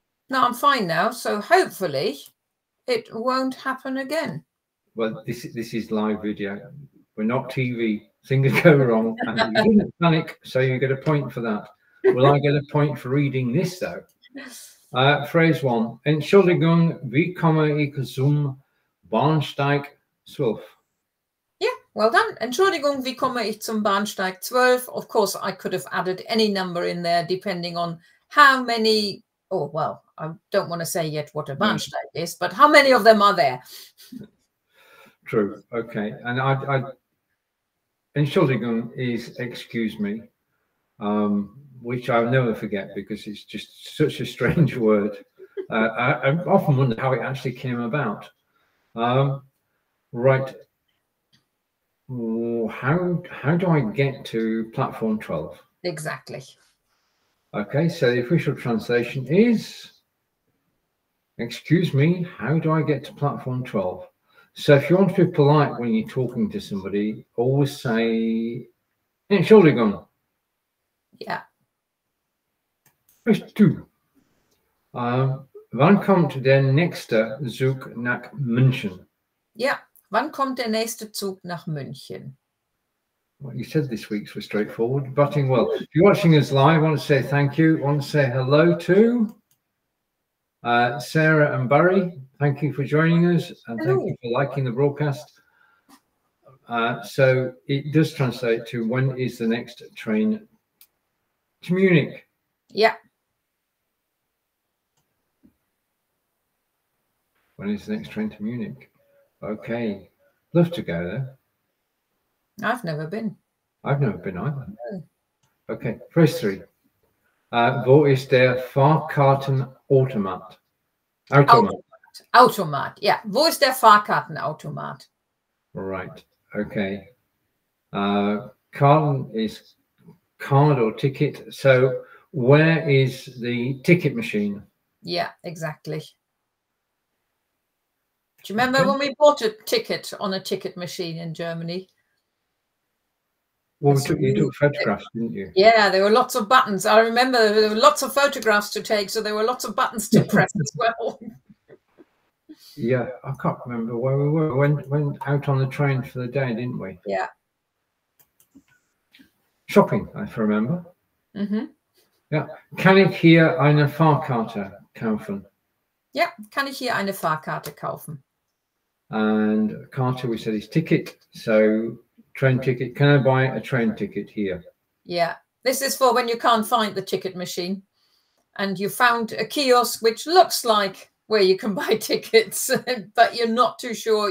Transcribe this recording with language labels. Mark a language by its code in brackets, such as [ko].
[en] No, I'm fine now. So hopefully it won't happen again. Well, this is live video. We're not TV. Things go wrong. And you didn't panic, so you get a point for that. Will I get a point for reading this, though? Phrase 1. [de] Entschuldigung, wie komme ich zum Bahnsteig 12? [en] Yeah, well done. [de] Entschuldigung, wie komme ich zum Bahnsteig 12? [en] Of course, I could have added any number in there depending on how many, oh, well, I don't want to say yet what a Bahnsteig is, but how many of them are there? True. Okay. And I Entschuldigung is excuse me, which I'll never forget because it's just such a strange word. I often wonder how it actually came about. Right. How do I get to platform 12? Exactly. Okay, so the official translation is, excuse me, how do I get to platform 12? So if you want to be polite when you're talking to somebody, always say, Entschuldigung. Yeah. Phrase 2. [de] Wann kommt der nächste Zug nach München? [en] Yeah. [de] Wann kommt der nächste Zug nach München? [en] Well, you said this week's was straightforward, butting well. If you're watching us live, I want to say thank you. I want to say hello to Sarah and Barry. Thank you for joining us, and thank you for liking the broadcast. So it does translate to when is the next train to Munich? Yeah. When is the next train to Munich? Okay. Love to go there. I've never been. I've never been either. No. Okay. Phrase 3. [de] Wo ist der Fahrkartenautomat? [en] Automat. Yeah. [de] Wo ist der Fahrkartenautomat? [en] Right. Okay. Karten is card or ticket. So where is the ticket machine? Yeah, exactly. Do you remember when we bought a ticket on a ticket machine in Germany? Well, you took photographs, didn't you? Yeah, there were lots of buttons. I remember there were lots of photographs to take, so there were lots of buttons to press as well. Yeah, I can't remember where we were. Went out on the train for the day, didn't we? Yeah. Shopping, I remember. Mm-hmm. [de] Ja. Kann ich hier eine Fahrkarte kaufen? Yeah, kann ich hier eine Fahrkarte kaufen? [en] And Karte, we said, is ticket. So train ticket. Can I buy a train ticket here? Yeah, this is for when you can't find the ticket machine and you found a kiosk which looks like where you can buy tickets, but you're not too sure.